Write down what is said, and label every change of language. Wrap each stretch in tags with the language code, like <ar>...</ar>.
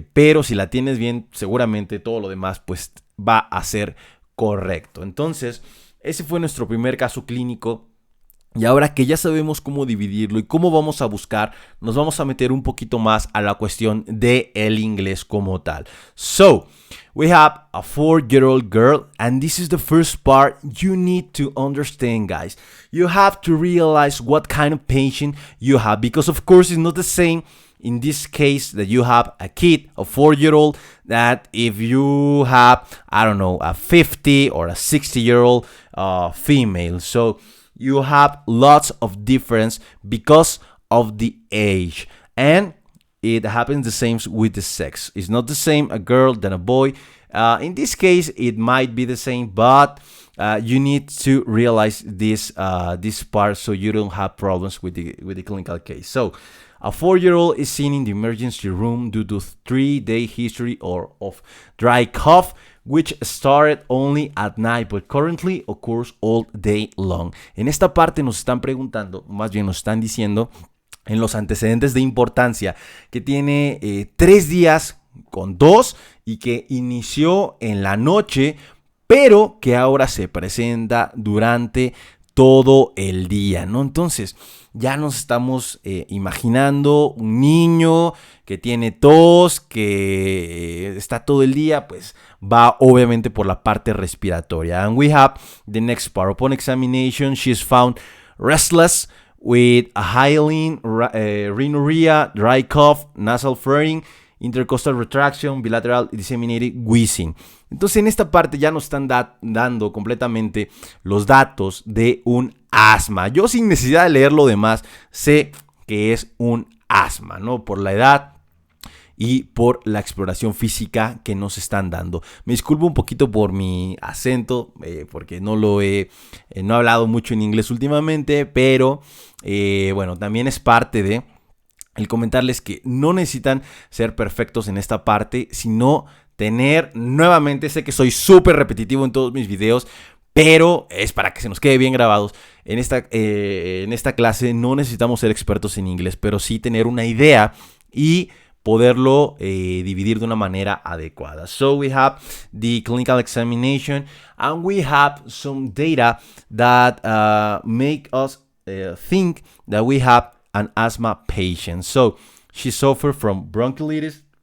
<es>Pero si la tienes bien, seguramente todo lo demás, pues va a ser correcto. Entonces, ese fue nuestro primer caso clínico. Y ahora que ya sabemos cómo dividirlo y cómo vamos a buscar, nos vamos a meter un poquito más a la cuestión del inglés como tal.</es> <en>So, we have a 4-year-old girl, and this is the first part you need to understand, guys. You have to realize what kind of patient you have, because of course it's not the same in this case that you have a kid, a 4-year-old, that if you have, I don't know, a 50 or a 60-year-old female. So you have lots of difference because of the age. And it happens the same with the sex. It's not the same a girl than a boy. In this case, it might be the same, but you need to realize this part so you don't have problems with the clinical case. So, a 4-year-old is seen in the emergency room due to 3-day history of dry cough, which started only at night, but currently occurs all day long.</en> <es>En esta parte nos están preguntando, más bien nos están diciendo, en los antecedentes de importancia, que tiene 3 días con tos y que inició en la noche, pero que ahora se presenta durante todo el día, ¿no? Entonces, ya nos estamos imaginando un niño que tiene tos, que está todo el día, pues va obviamente por la parte respiratoria.</es> <en>And we have the next part. Upon examination, she is found restless with a hyaline, rhinorrhea, dry cough, nasal flaring, intercostal retraction, bilateral disseminated wheezing.</en> <es>Entonces en esta parte ya nos están dando completamente los datos de un asma. Yo sin necesidad de leer lo demás sé que es un asma, ¿no? Por la edad y por la exploración física que nos están dando. Me disculpo un poquito por mi acento, porque no he hablado mucho en inglés últimamente, pero bueno, también es parte de el comentarles que no necesitan ser perfectos en esta parte, sino tener, nuevamente, sé que soy súper repetitivo en todos mis videos, pero es para que se nos quede bien grabados. En esta clase no necesitamos ser expertos en inglés, pero sí tener una idea y poderlo dividir de una manera adecuada.</es> <en>So we have the clinical examination and we have some data that make us think that we have an asthma patient. So she suffered from bronchiolitis.</en>